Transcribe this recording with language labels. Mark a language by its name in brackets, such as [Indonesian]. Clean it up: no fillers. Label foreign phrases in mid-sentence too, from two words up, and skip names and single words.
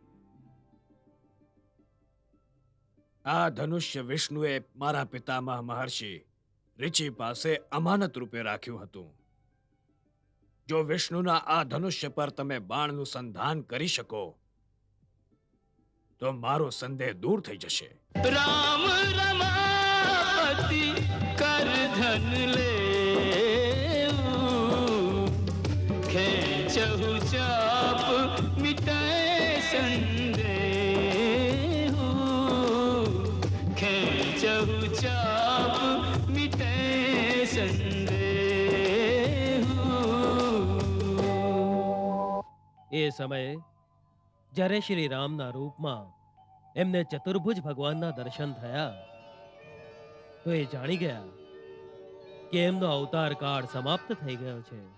[Gujarati] આ ધનુષ્ય વિષ્ણુએ મારા પિતામહ મહર્ષિ ઋષિ પાસે અમાનત રૂપે રાખ્યું હતું. જો વિષ્ણુના આ ધનુષ્ય પર તમે બાણનું સંધાન કરી શકો તો મારો સંદેહ દૂર થઈ જશે. [Hindi] राम रमापति कर धन ले खेचहु चाप मिटाए संदेह खेचहु चाप मिटाए संदेह. [Gujarati] એ સમયે જ્યારે શ્રી રામના રૂપમાં એમને ચતુર્ભુજ ભગવાનના દર્શન થયા તો એ જાણી ગયા કે એમનો અવતાર કાળ સમાપ્ત થઈ ગયો છે.